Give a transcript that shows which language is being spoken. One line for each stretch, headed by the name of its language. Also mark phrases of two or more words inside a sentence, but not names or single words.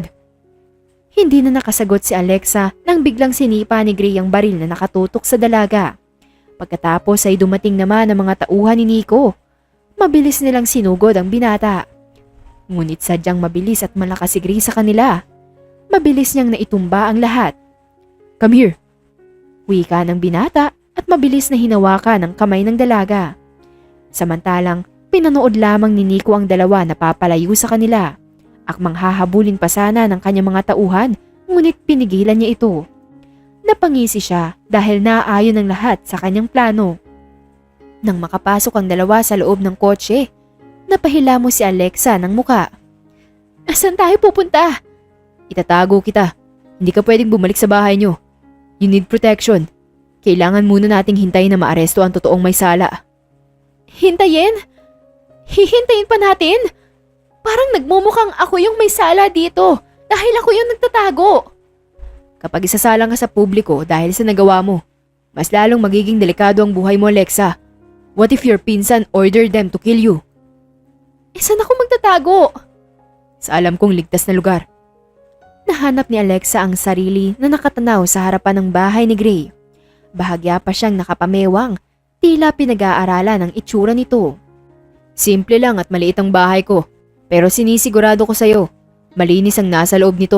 Filipino: Hindi na nakasagot si Alexa nang biglang sinipa ni Gray ang baril na nakatutok sa dalaga. Pagkatapos ay dumating naman ang mga tauhan ni Nico. Mabilis nilang sinugod ang binata. Ngunit sadyang mabilis at malakas si Gray sa kanila. Mabilis niyang naitumba ang lahat.
English: Come here.
Filipino: Wika ng binata at mabilis na hinawakan ang kamay ng dalaga. Samantalang pinanood lamang ni Nico ang dalawa na papalayo sa kanila. Akmang hahabulin pa sana ng kanyang mga tauhan, ngunit pinigilan niya ito. Napangisi siya dahil naaayon ng lahat sa kanyang plano. Nang makapasok ang dalawa sa loob ng kotse, napahilamo si Alexa ng muka. Asan tayo pupunta? Itatago kita. Hindi ka pwedeng bumalik sa bahay nyo.
English: You need protection.
Filipino: Kailangan muna nating hintayin na maaresto ang totoong may sala. Hintayin? Hihintayin pa natin? Parang nagmumukhang ako yung may sala dito dahil ako yung nagtatago. Kapag isasalang ka sa publiko dahil sa nagawa mo, mas lalong magiging delikado ang buhay mo, Alexa.
English: What if your pinsan ordered them to kill you?
Filipino: Saan ako magtatago? Sa alam kong ligtas na lugar. Nahanap ni Alexa ang sarili na nakatanaw sa harapan ng bahay ni Gray. Bahagya pa siyang nakapamewang, tila pinag-aaralan ang itsura nito. Simple lang at maliit ang bahay ko, pero sinisigurado ko sa'yo, malinis ang nasa loob nito.